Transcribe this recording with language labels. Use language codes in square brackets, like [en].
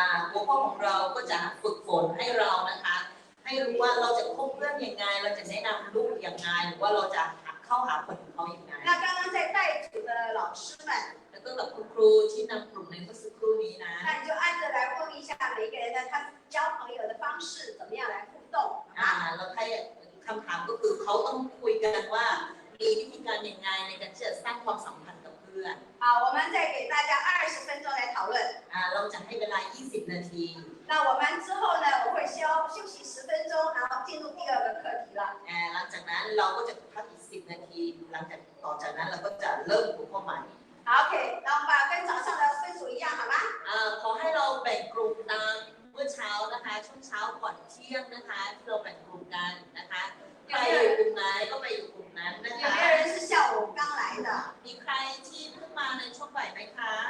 [th] หัวข้อของเราก็จะฝึกฝนให้เรานะคะให้รู้ว่าเราจะคบเพื่อนยังไงเราจะแนะนำลูกยังไงหรือว่าเราจะเข้าหาคนของเขาอย่างไร [zh] 那刚刚在带组的老师们， [th] แล้วก็กับคุณครูที่นำกลุ่มในเมื่อสักครู่นี้นะ [zh] 那你就按着来问一下每一个人的他交朋友的方式怎么样来互动。 [th] เราให้คำถามก็คือเขาต้องคุยกันว่ามีวิธีการยังไงในการที่จะสร้างความสัมพันธ์กับเพื่อน [zh] 好，我们再给大家20分钟来讨论。 [th] เราจะให้เวลา20นาที [zh] 那我们之后呢，我会休息10分钟，然后进入第二个课题了。 [th] หลังจากนั้นเราก็จะพักอีก10นาทีหลังจากต่อจากนั้นเราก็จะเริ่มหัวข้อใหม่ [zh] 好 ，OK，那我们把跟早上的分组一样，好吗？ [th] ขอให้เราแบ่งกลุ่มตามเมื่อเช้านะคะช่วงเช้าก่อนเที่ยงนะคะที่เราแบ่งกลุ่มกันนะคะใครอยู่กลุ่มไหนก็ไปอยู่กลุ่มนั้นนะ [zh] 有 [th] คะ [zh] 没有人是下午刚来的？ [th] มีใครที่เพิ่งมาในช่วงบ่ายไหมคะ